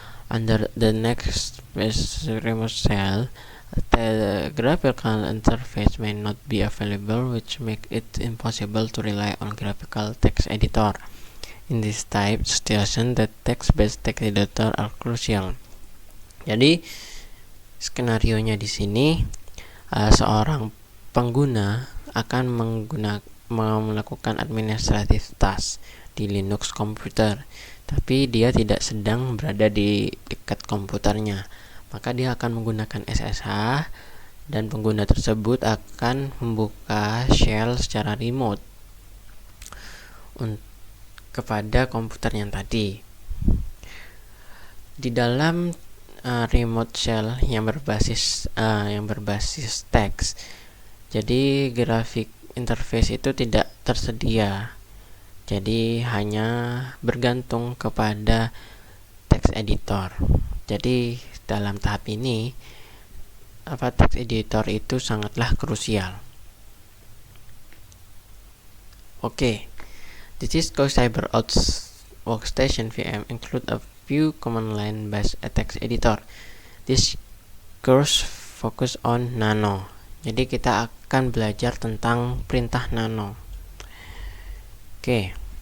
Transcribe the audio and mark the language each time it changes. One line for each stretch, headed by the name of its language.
English: Under the next remote shell, the graphical interface may not be available, which make it impossible to rely on graphical text editor. In this type situation, the text-based text editor are crucial.
Indonesian: Jadi skenario-nya di sini, seorang pengguna akan melakukan
English: administrative task
Indonesian: di Linux komputer, tapi dia tidak sedang berada di dekat komputernya. Maka dia akan menggunakan SSH dan pengguna tersebut akan membuka shell secara remote kepada komputer yang tadi. Di dalam remote shell yang berbasis teks, jadi grafik interface itu tidak tersedia. Jadi hanya bergantung kepada text editor. Jadi dalam tahap ini text editor itu sangatlah krusial. Oke.
English: The Cisco CyberOps Workstation VM include a few command line based text editor. This course focus on Nano.
Indonesian: Jadi kita akan belajar tentang perintah Nano. Oke.